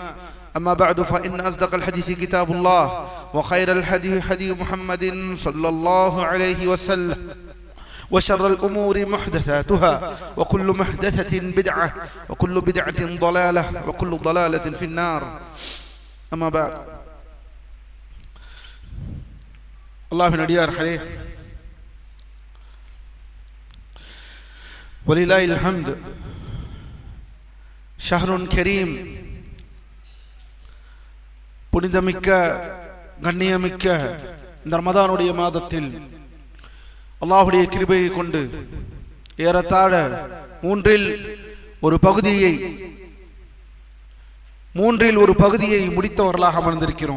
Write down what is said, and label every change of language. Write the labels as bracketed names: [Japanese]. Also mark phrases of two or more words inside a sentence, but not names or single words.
[Arabic] أما بعد، فإن أصدق الحديث كتاب الله، وخير الهدي هدي محمد صلى الله عليه وسلم، وشر الأمور محدثاتها، وكل محدثة بدعة، وكل بدعة ضلالة، وكل ضلالة في النار. أما بعد، [Tamil] அல்லாஹ்வின் அடியார்களே, [Arabic] ولله الحمد. شهر كريم, [Tamil] புனிதமிக்க கண்ணியமிக்க இந்த ரமதானுடைய மாதத்தில் அல்லாஹ்வுடைய கிருபையை கொண்டு ஏறத்தாழ மூன்றில் ஒரு பகுதியை முடித்தவர்களாக அமர்ந்திருக்கிறோம்.